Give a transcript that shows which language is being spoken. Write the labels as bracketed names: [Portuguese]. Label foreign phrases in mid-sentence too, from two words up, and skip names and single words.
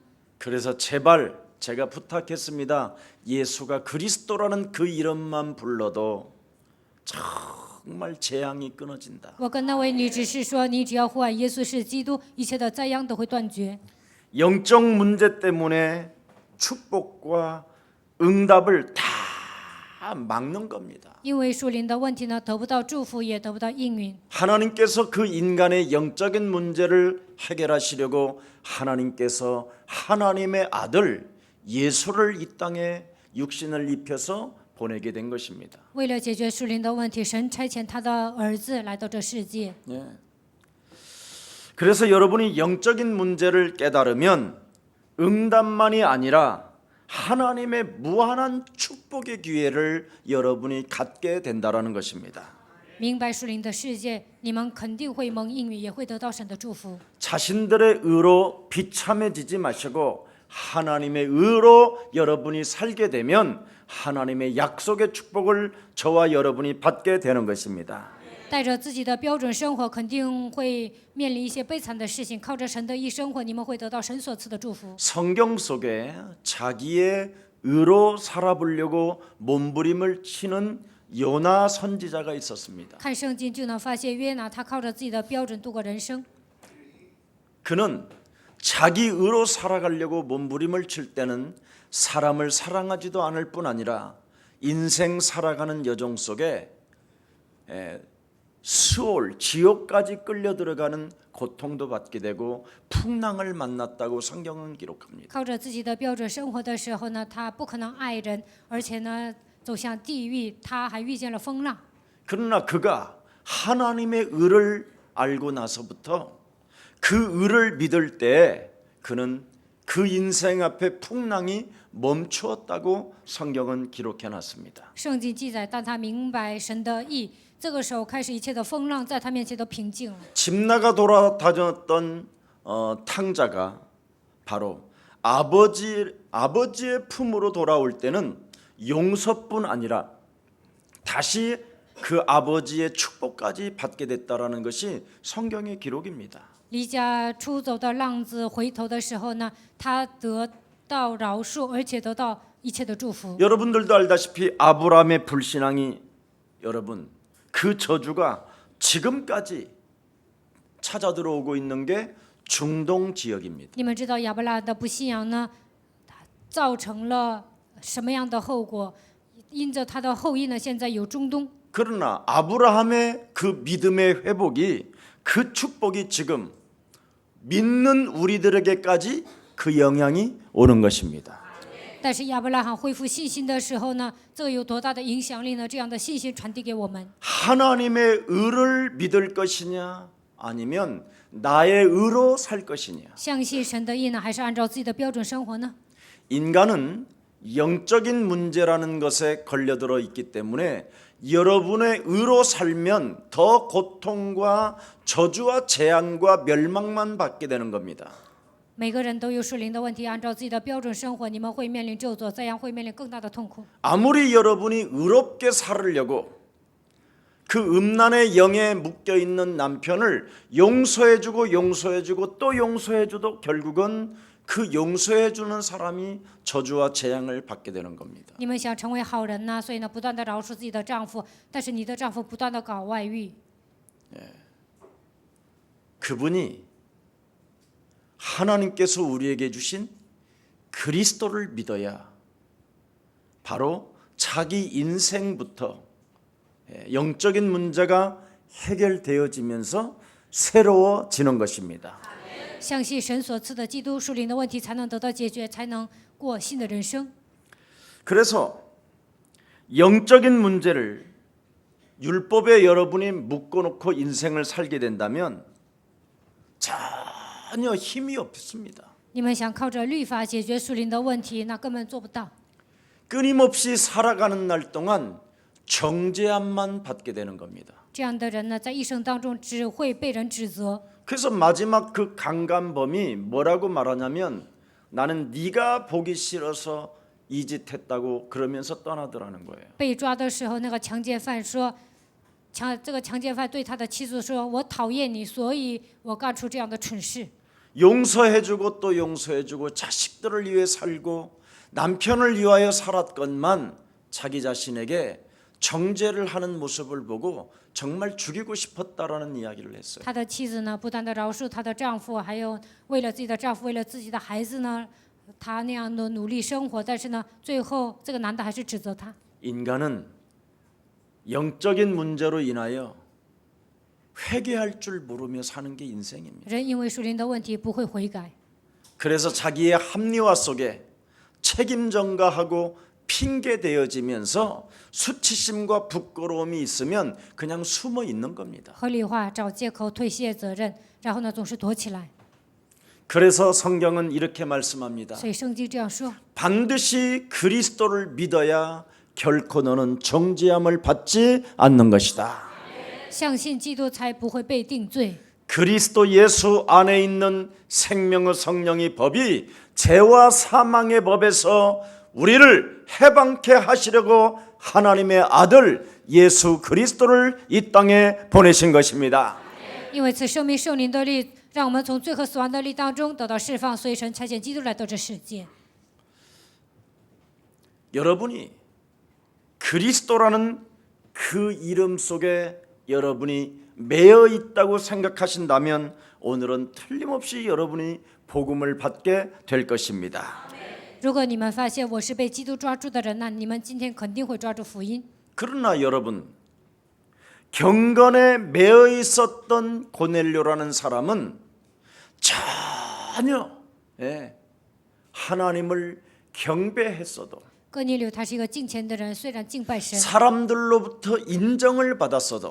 [Korean] 그래서 제발 제가 부탁했습니다. 예수가 그리스도라는 그 이름만 불러도 정말 재앙이 끊어진다. [Chinese] 我跟那位女执事说，你只要呼喊耶稣是基督，一切的灾殃都会断绝。 [Korean] 영적 문제 때문에 축복과 응답을 다 막는 겁니다. [Chinese] 因为属灵的问题呢，得不到祝福，也得不到应允。 [Korean] 하나님께서 그 인간의 영적인 문제를 해결하시려고 하나님께서 하나님의 아들 예수를 이 땅에 육신을 입혀서 보내게 된 것입니다. [Chinese] 为了解决属灵的问题，神差遣他的儿子来到这世界。 [Korean] 그래서 여러분이 영적인 문제를 깨달으면 응답만이 아니라 하나님의 무한한 축복의 기회를 여러분이 갖게 된다라는 것입니다. [Chinese] 明白属灵的世界，你们肯定会蒙应允，也会得到神的祝福。 [Korean] 자신들의 의로 비참해지지 마시고 하나님의 의로 여러분이 살게 되면 하나님의 약속의 축복을 저와 여러분이 받게 되는 것입니다. [Chinese] 带着自己的标准生活，肯定会面临一些悲惨的事情。靠着神的义生活，你们会得到神所赐的祝福。 [Korean] 성경 속에 자기의 의로 살아보려고 몸부림을 치는 요나 선지자가 있었습니다. [Chinese] 看圣经就能发现，约拿他靠着自己的标准度过人生。 [Korean] 그는 자기 의로 살아가려고 몸부림을 칠 때는 사람을 사랑하지도 않을 뿐 아니라 인생 살아가는 여정 속에 수올 지옥까지 끌려 들어가는 고통도 받게 되고 풍랑을 만났다고 성경은 기록합니다. [Chinese] 靠着自己的标准生活的时候呢，他不可能爱人，而且呢，走向地狱，他还遇见了风浪。 [Korean] 그러나 그가 하나님의 의를 알고 나서부터 그 의를 믿을 때 그는 그 인생 앞에 풍랑이 멈추었다고 성경은 기록해 놨습니다. [Chinese] 圣经记载，当他明白神的意，这个时候开始一切的风浪在他面前都平静了。 [Korean] 집 나가 돌아다녔던 탕자가 바로 아버지의 품으로 돌아올 때는 용서뿐 아니라 다시 그 아버지의 축복까지 받게 됐다라는 것이 성경의 기록입니다. [Chinese] 离家出走的浪子回头的时候呢，他得到饶恕，而且得到一切的祝福。 [Korean] 여러분들도 알다시피 아브라함의 불신앙이 여러분 그 저주가 지금까지 찾아 들어오고 있는 게 중동 지역입니다. [Chinese] 你们知道亚伯拉罕的不信仰呢，造成了什么样的后果？因着他的后裔呢，现在有中东。 [Korean] 그러나 아브라함의 그 믿음의 회복이 그 축복이 지금 믿는 우리들에게까지 그 영향이 오는 것입니다. [Chinese] 但是亚伯拉罕恢复信心的时候呢，这个有多大的影响力呢？这样的信心传递给我们， [Korean] 하나님의 의를 믿을 것이냐 아니면 나의 의로 살 것이냐. [Chinese] 相信神的意呢，还是按照自己的标准生活呢？ [Korean] 인간은 영적인 문제라는 것에 걸려들어 있기 때문에 여러분의 의로 살면 더 고통과 저주와 재앙과 멸망만 받게 되는 겁니다. [Chinese] 每个人都有属灵的问题，按照自己的标准生活，你们会面临咒诅，这样会面临更大的痛苦。 [Korean] 아무리 여러분이 의롭게 살으려고 그 음란의 영에 묶여 있는 남편을 용서해주고 또 용서해줘도 결국은 그 용서해주는 사람이 저주와 재앙을 받게 되는 겁니다. [Chinese] 你们想成为好人呢，所以呢，不断的饶恕自己的丈夫，但是你的丈夫不断的搞外遇。 [Korean] 그분이 하나님께서 우리에게 주신 그리스도를 믿어야 바로 자기 인생부터 영적인 문제가 해결되어지면서 새로워지는 것입니다. [Chinese] 相信神所赐的基督属灵的问题才能得到解决，才能过新的人生。 [Korean] 그래서 영적인 문제를 율법에 여러분이 묶어놓고 인생을 살게 된다면 전혀 힘이 없습니다. [Chinese] 你们想靠着律法解决属灵的问题，那根本做不到。 [Korean] 끊임없이 살아가는 날 동안 정죄함만 받게 되는 겁니다. [Chinese] 这样的人呢，在一生当中只会被人指责。 [Korean] 그래서 마지막 그 강간범이 뭐라고 말하냐면 나는 네가 보기 싫어서 이 짓 했다고 그러면서 떠나더라는 거예요. [Chinese] 被抓的时候，那个强奸犯说，这个强奸犯对他的妻子说：“我讨厌你，所以我干出这样的蠢事。” [Korean] 용서해주고 또 용서해주고 자식들을 위해 살고 남편을 위하여 살았건만 자기 자신에게 정죄를 하는 모습을 보고 정말 죽이고 싶었다라는 이야기를 했어요. [Chinese] 他的妻子呢，不断的饶恕她的丈夫，还有为了自己的丈夫，为了自己的孩子呢，他那样的努力生活，但是呢，最后这个男的还是指责他。 [Korean] 인간은 영적인 문제로 인하여 회개할 줄 모르며 사는 게 인생입니다. [Chinese] 人因为属灵的问题不会悔改， [Korean] 그래서 자기의 합리화 속에 책임 전가하고 핑계 대어지면서 수치심과 부끄러움이 있으면 그냥 숨어 있는 겁니다. [Chinese] 合理化找借口推卸责任，然后呢总是躲起来。 [Korean] 그래서 성경은 이렇게 말씀합니다. [Chinese] 所以圣经这样说： [Korean] 반드시 그리스도를 믿어야 결코 너는 정죄함을 받지 않는 것이다. [Chinese] 相信基督才不会被定罪。 [Korean] 그리스도 예수 안에 있는 생명의 성령의 법이 죄와 사망의 법에서 우리를 해방케 하시려고 하나님의 아들 예수 그리스도를 이 땅에 보내신 것입니다. [Chinese] 因为此生命圣灵的力，让我们从罪和死亡的力当中得到释放，所以神差遣基督来到这世界。 [Korean] 여러분이 그리스도라는 그 이름 속에 여러분이 매여 있다고 생각하신다면 오늘은 틀림없이 여러분이 복음을 받게 될 것입니다. [Chinese] 如果你们发现我是被基督抓住的人，那你们今天肯定会抓住福音。 [Korean] 그러나 여러분 경건에 매여 있었던 고넬료라는 사람은 전혀 하나님을 경배했어도 [Chinese] 哥尼流他是一个敬虔的人，虽然敬拜神， [Korean] 사람들로부터 인정을 받았어도